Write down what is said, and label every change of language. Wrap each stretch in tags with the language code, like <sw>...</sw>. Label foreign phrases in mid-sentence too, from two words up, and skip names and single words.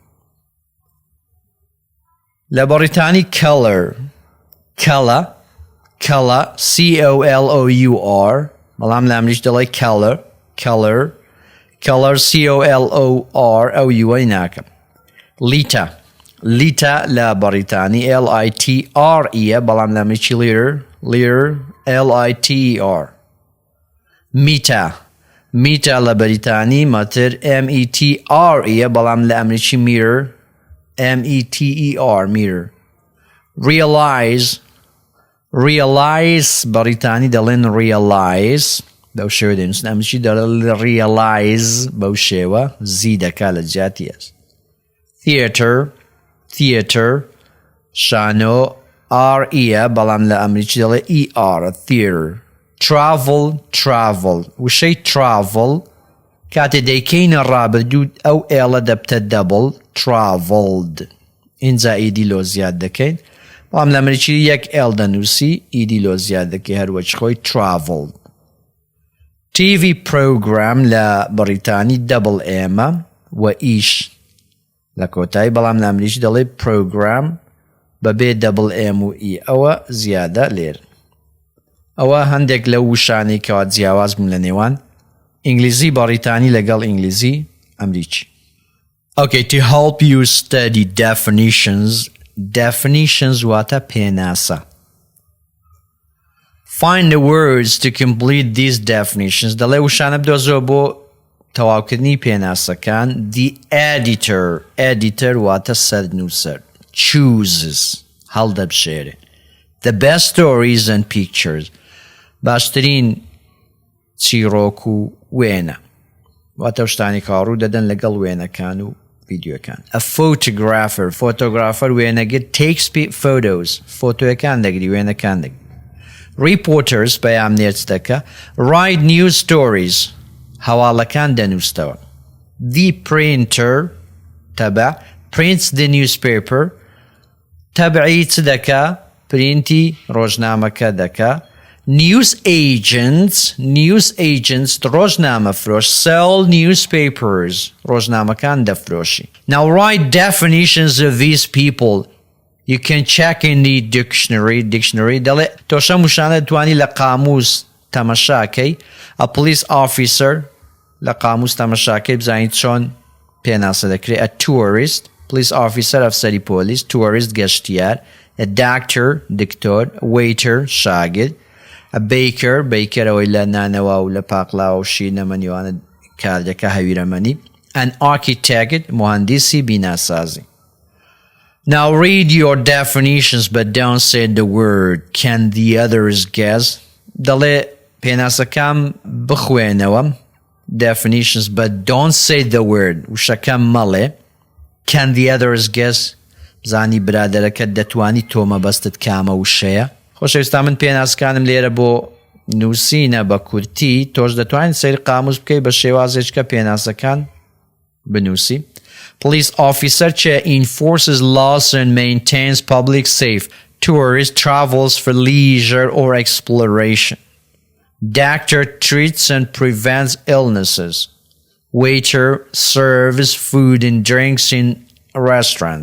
<ckb>لە بەریتانی</ckb> <en>color COLOUR</en> <ckb>بەڵام لە ئەمریکی دەڵێ</ckb> <en>color COLOR</en> <ckb>ئەو یوەی ناکەم. liter لە بەریتانی LITRE بەڵام لە ئەمریکی</ckb> <en>liter LITER.</en> <ckb>meter لە بەریتانی مەتر METRE بەڵام لە ئەمریکی</ckb> <en>meter METER.</en> <ckb>realize بەریتانی دەڵێن realize بەو شێوە دەنووسن ئەمشی دەڵێ realize بەو شێوە زی دەکا لە جیاتی هەست theater شانۆ R-E بەڵام لە ئەمریکی دەڵێ E-R</ckb> <en>theater travel</en> <ckb>وشەی travel کاتێ دەیکەینە ڕابردوو ئەو ئێڵە دەبتە</ckb> <en>double traveled</en> <ckb>اینجا ئیدی لۆ زیاد دەکەین بەڵام لە ئەمریکی یەک ئێڵ دەنووسی ئیدی لۆ زیاد دەکەی هەروەک خۆی</ckb> <en>traveled TV program</en> <ckb>لە بەریتانی</ckb> <en>double M</en> <ckb>و ئیش لە کۆتایی بەڵام لە ئەمریکی دەڵێ program بەبێ</ckb> <en>double M</en> <ckb>و E ئەوە زیادە لێر ئەوە هەندێک لە وشانەی کەوا جیاواز بوون لە نێوان ئینگلیزی بەریتانی لەگەڵ ئینگلیزی ئەمریکی</ckb> <en>Okay, to help you study definitions</en> <ckb>واتە پێناسە</ckb> <en>Find the words to complete these definitions</en> <ckb>دەڵێ وشانە بدۆزەوە بۆ تەواوکردنی پێناسەکان</ckb> <en>The editor واتە</en> <ckb>سەرنووسەر chooses هەڵدەبشێرێ</ckb> <en>The best stories and pictures</en> <ckb>باشترین چیرۆک و وێنە واتە شتانی کاڕوو دەدەن لەگەڵ وێنەکان و ڤیدیۆکان</ckb> <en>A photographer</en> <ckb>وێنەگر</ckb> <en>takes photos</en> <ckb>فۆتۆیەکان دەگری وێنەکان دەگری Reporters پەیامنێرچ دەکە</ckb> <en>Write news stories</en> <ckb>هەواڵەکان دەنووسەوە</ckb> <en>The printer</en> <ckb>تەبع</ckb> <en>prints the newspaper</en> <ckb>تەبعی چ دەکا پرینتی ڕۆژنامەکە دەکا News</ckb> <en>agents</en> <ckb>ڕۆژنامە فرۆش</ckb> <en>sell newspapers</en> <ckb>ڕۆژنامەکان دەفرۆشی</ckb> <en>Now write definitions of these people You can check in the dictionary</en> <ckb>دەڵێ تۆشە موشانە دەتوانی لە قاموس تەمەشاکەی</ckb> <en>A police officer</en> <ckb>لە قاموس تەمەشاکەی بزانیت چۆن پێناسە دەکرێت</ckb> <en>A tourist police officer</en> <ckb>ئەفسەری پۆلیس tourist گەشتیار</ckb> <en>A doctor</en> <ckb>دکتۆر waiter شاگرد</ckb> <en>A baker</en> <ckb>ئەوەی لە نانەوە و لە پاقلاوە و شینەمەنیوانە کاردەکە هەویرەمەنی</ckb> <en>An architect</en> <ckb>مهندسی بیناسازی</ckb> <en>Now read your definitions but don't say the word Can the others guess</en> <ckb>دەڵێ پێناسەکان بخوێنەوە</ckb> <en>definitions but don't say the word</en> <ckb>وشەکەم مەڵێ</ckb> <en>Can the others guess</en> <ckb>بزانی برادەرەکەت دەتوانی تۆمە بەستت کامە وشەیە خۆشەویستان من پێناسەکانم لێرە بۆ نووسینە بە کورتی تۆش دەتوانین سەیر قاموس بکەی بە شێوازێککە پێناسەکان بنووسی</ckb> <en>Police officer enforces laws and maintains public safe. Tourist travels for leisure or exploration. Doctor treats and prevents illnesses. Waiter serves food and drinks in restaurants.</en>